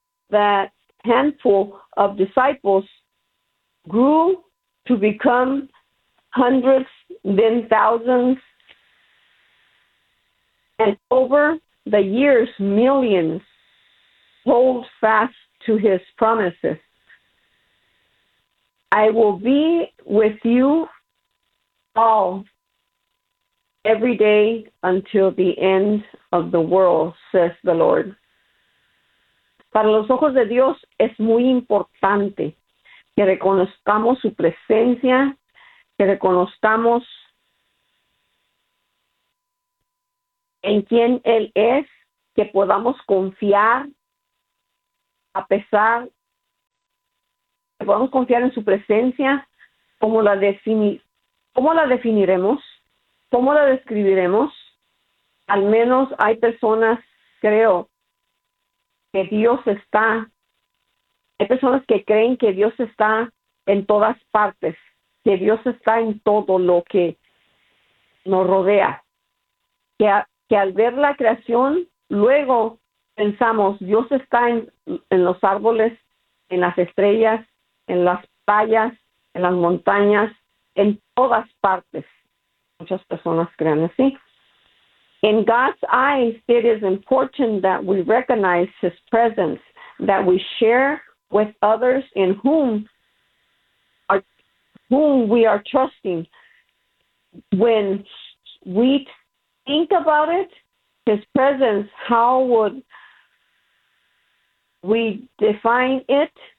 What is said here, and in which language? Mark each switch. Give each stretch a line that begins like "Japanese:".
English: that handful of disciples grew to become hundreds, then thousands, and over the years, millions hold fast to his promises. I will be with you all every day until the end of the world, says the Lord.
Spanish: Para los ojos de Dios es muy importante que reconozcamos su presencia, que reconozcamos en quién Él es, que podamos confiar a pesar podamos confiar en su presencia, ¿cómo la definiremos? ¿Cómo la describiremos? Al menos hay personas, creo, que Dios está. Hay personas que creen que Dios está en todas partes, que Dios está en todo lo que nos rodea. Que al ver la creación, luego pensamos, Dios está en los árboles, en las estrellas, en las playas, en las montañas, en todas partes. Muchas personas creen así.
English: In God's eyes, it is important that we recognize his presence, that we share with others in whom we are trusting. When we think about it, his presence, how would we define it?